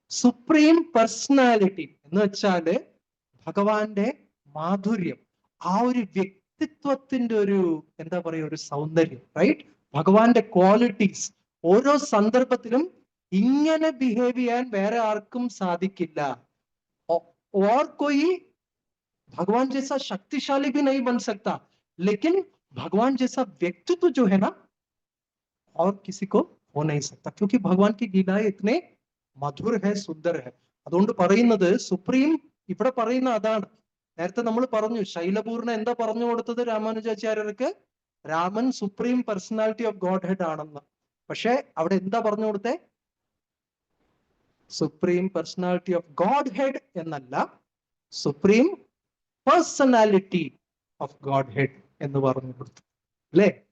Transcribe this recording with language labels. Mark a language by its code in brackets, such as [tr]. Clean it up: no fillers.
[ml] Supreme personality എന്ന് വെച്ചാല് ഭഗവാന്റെ മാധുര്യം, ആ ഒരു വ്യക്തിത്വത്തിന്റെ ഒരു എന്താ പറയുക, ഒരു സൗന്ദര്യം, റൈറ്റ്? ഭഗവാന്റെ ക്വാളിറ്റീസ് ഓരോ സന്ദർഭത്തിലും ഇങ്ങനെ ബിഹേവ് ചെയ്യാൻ വേറെ ആർക്കും സാധിക്കില്ല. [hi] और कोई भगवान जैसा शक्तिशाली भी नहीं बन सकता, लेकिन भगवान जैसा व्यक्तित्व जो है ना, और किसी को हो नहीं सकता, क्योंकि भगवान की लीलाएं इतने मधुर है, सुंदर है. [ml] അതുകൊണ്ട് പറയുന്നത് സുപ്രീം, ഇവിടെ പറയുന്ന അതാണ്. നേരത്തെ നമ്മൾ പറഞ്ഞു, ശൈലപൂർണ എന്താ പറഞ്ഞു കൊടുത്തത് രാമാനുജാചാര്യർക്ക്? Raman supreme personality of God head ആണെന്ന്. പക്ഷെ അവിടെ എന്താ പറഞ്ഞു കൊടുത്തേ? Supreme personality of God head എന്നല്ല, supreme personality of God head എന്ന് പറഞ്ഞു കൊടുത്തു, അല്ലേ?